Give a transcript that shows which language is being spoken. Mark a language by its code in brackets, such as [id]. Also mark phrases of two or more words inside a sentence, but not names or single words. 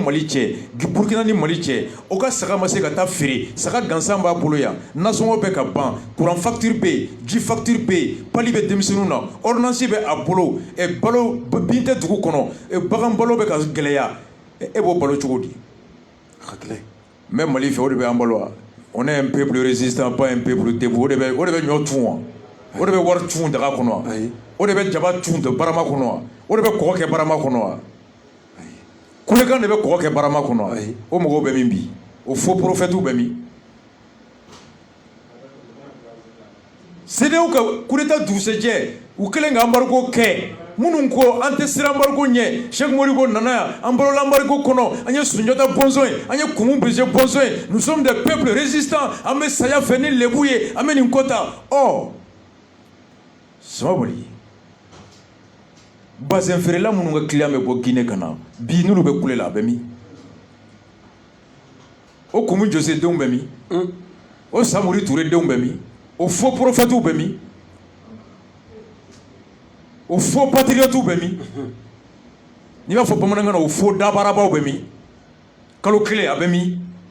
[bm] Mali cɛ Burkina ni Mali cɛ o ka saga ma se ka taa feere saga gansan b'a bolo yan nasɔngɔ bɛ ka ban courant facture bɛ yen ji facture bɛ yen pali bɛ denmisɛnninw na ordonnance bɛ a bolo balo bin tɛ dugu kɔnɔ bagan balo bɛ ka gɛlɛya e b'o balo cogo di a ka gɛlɛn n bɛ Mali fɛ o de bɛ an balo wa [fr] on est un peuple résistant pas un peuple debout [bm] o de bɛ ɲɔ tun wa o de bɛ wari tun daga kɔnɔ wa o de bɛ jaba tun barama kɔnɔ wa o de bɛ kɔgɔ kɛ barama kɔnɔ wa kulekan de bɛ kɔgɔ kɛ barama kɔnɔ wa o mɔgɔw bɛ min bi o [fr] faux prophètes [bm] bɛ min CEDEAO ka [fr] coup d'état [bm] dugusɛjɛ u kɛlen ka embargo kɛ minnu ko an tɛ siran embargo ɲɛ Cheikh Modibo nana yan an balola embargo kɔnɔ an ye Sunjata bɔnsɔn ye an ye Kumu Bese bɔnsɔn ye [fr] nous sommes des peuples résistants [bm] an bɛ saya fɛ ni lebu ye an bɛ nin ko ta sama boli bazin feerela minnu ka client bɛ bɔ Guinée ka na bi n'olu bɛ kule la a bɛ min o Kumu Jose denw bɛ min o Samori Ture denw bɛ min o [fr] faux prophètes [bm] bɛ min o [fr] faux patriotes [bm] bɛ min n'i b'a fɔ bamanankan na o faux dabarabaw bɛ min kalo kelen a bɛ min